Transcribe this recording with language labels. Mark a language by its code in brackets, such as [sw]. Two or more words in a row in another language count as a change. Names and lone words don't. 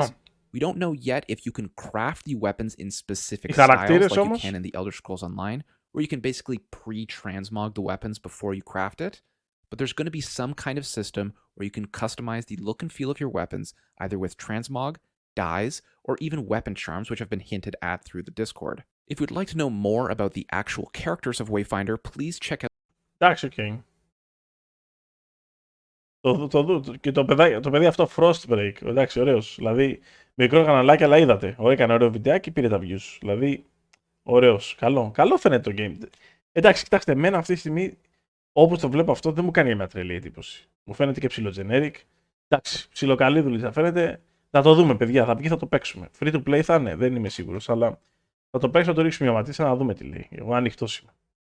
[en] We don't know yet if you can craft the weapons in specific styles like you can in the Elder Scrolls Online, where you can basically pre-transmog the weapons before you craft it, but there's going to be some kind of system where you can customize the look and feel of your weapons either with transmog, dyes, or even weapon charms, which have been hinted at through the Discord. If you'd like to know more about the actual characters of Wayfinder, please check out. [el] Εντάξει, okay. Και το παιδί αυτό Frostbreak, εντάξει, ωραίος. Δηλαδή, μικρό καναλάκι, αλλά είδατε. Έκανε ωραίο βιντεάκι, πήρε τα views. Δηλαδή, ωραίος. Καλό φαίνεται το game. Εντάξει, κοιτάξτε, εμένα αυτή τη στιγμή, όπως το βλέπω αυτό, δεν μου κάνει μια τρελή εντύπωση. Μου φαίνεται και ψηλό generic. Εντάξει, ψηλοκαλή δουλειά θα φαίνεται. Θα το δούμε, παιδιά. Θα βγει, θα το παίξουμε. [en] Free to play [el] θα είναι, δεν είμαι σίγουρος, αλλά θα το παίξω, θα το ρίξουμε μια ματίσα να δούμε τι λέει. Εγώ ανοιχτός είμαι.